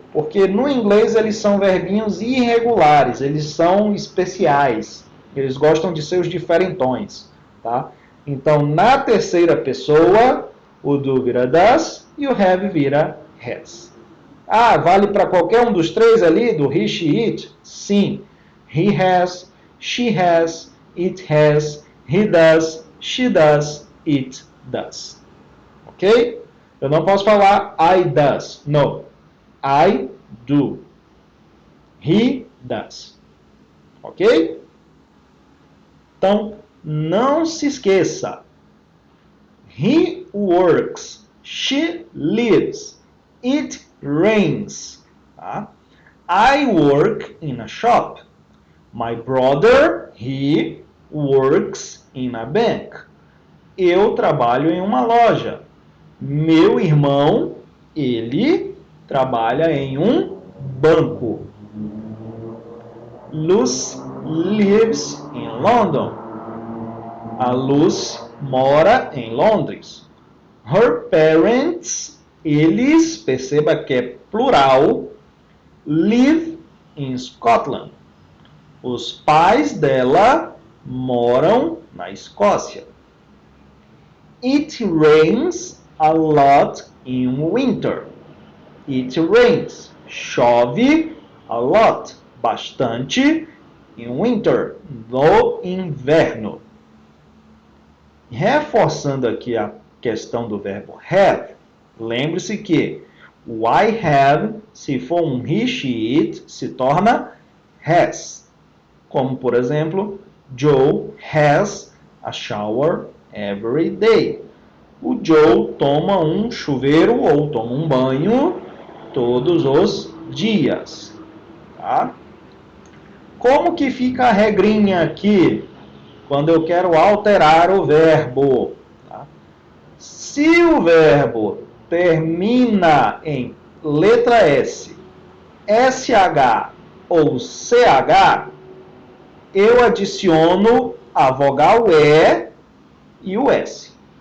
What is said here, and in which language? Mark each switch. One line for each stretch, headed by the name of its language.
Portuguese: Porque no inglês eles são verbinhos irregulares, eles são especiais. Eles gostam de ser os diferentões. Tá? Então, na terceira pessoa, o do vira does e o have vira has. Ah, vale para qualquer um dos três ali, do he, she, it? Sim.
English: He has, she has, it has, he does, she does, it does. Ok?
Portuguese: Eu não posso falar
English: I does. No. I do. He does. Ok?
Portuguese: Então, não se esqueça.
English: He works. She lives. It rains.
Portuguese: Tá?
English: I work in a shop. My brother, he works in a bank.
Portuguese: Eu trabalho em uma loja. Meu irmão, ele trabalha em um banco.
English: Lucy lives in London.
Portuguese: A Lucy mora em Londres.
English: Her parents,
Portuguese: eles, perceba que é plural,
English: live in Scotland.
Portuguese: Os pais dela moram na Escócia.
English: It rains a lot in winter. It rains.
Portuguese: Chove
English: a lot.
Portuguese: Bastante.
English: In winter.
Portuguese: No inverno. Reforçando aqui a questão do verbo have, lembre-se que o I have, se for um he, she, it, se torna has. Como, por exemplo,
English: Joe has a shower every day.
Portuguese: O Joe toma um chuveiro ou toma um banho todos os dias. Tá? Como que fica a regrinha aqui quando eu quero alterar o verbo? Tá? Se o verbo termina em letra S, SH ou CH, eu adiciono a vogal E e o S.